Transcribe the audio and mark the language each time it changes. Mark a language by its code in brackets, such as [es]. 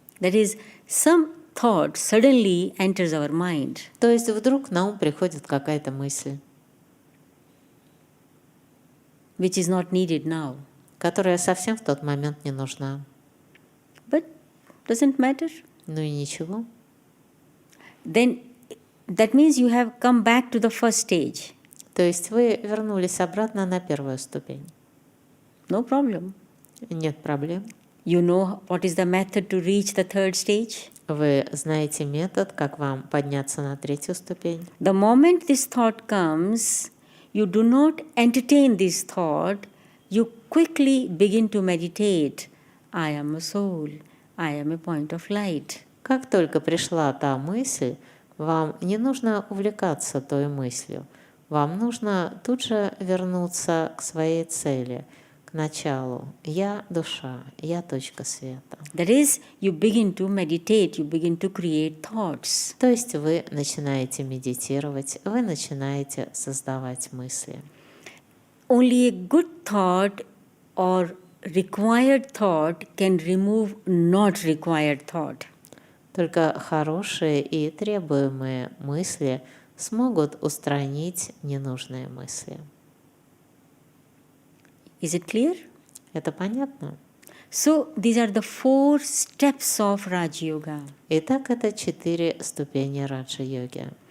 [en] That is, some thought suddenly enters our mind. [ru] То есть вдруг на ум приходит какая-то мысль, [en] Which is not needed now. [ru] которая совсем в тот момент не нужна. [en] But doesn't matter. [ru] Ну и ничего. [en] Then that means you have come back to the first stage. [ru] То То есть вы вернулись обратно на первую ступень. [en] No problem. [ru] Нет проблем. [en] You know what is the method to reach the third stage? [ru] Вы знаете метод, как вам подняться на третью ступень. [en] The moment this thought comes, you do not entertain this thought, you quickly begin to meditate. I am a soul, I am a point of light. [ru] Как только пришла та мысль, вам не нужно увлекаться той мыслью. Вам нужно тут же вернуться к своей цели, к началу. Я душа, я точка света. [en] That is, you begin to meditate, you begin to create thoughts. [ru] То есть вы начинаете медитировать, вы начинаете создавать мысли. [en] Only a good thought or required thought can remove not required thought. [ru] Только хорошие и требуемые мысли смогут устранить ненужные мысли. [en] Is it clear? [ru] Это понятно? [en] So these are the 4 steps of Raja-yoga. [ru] Итак, это 4 ступени Раджа-йоги.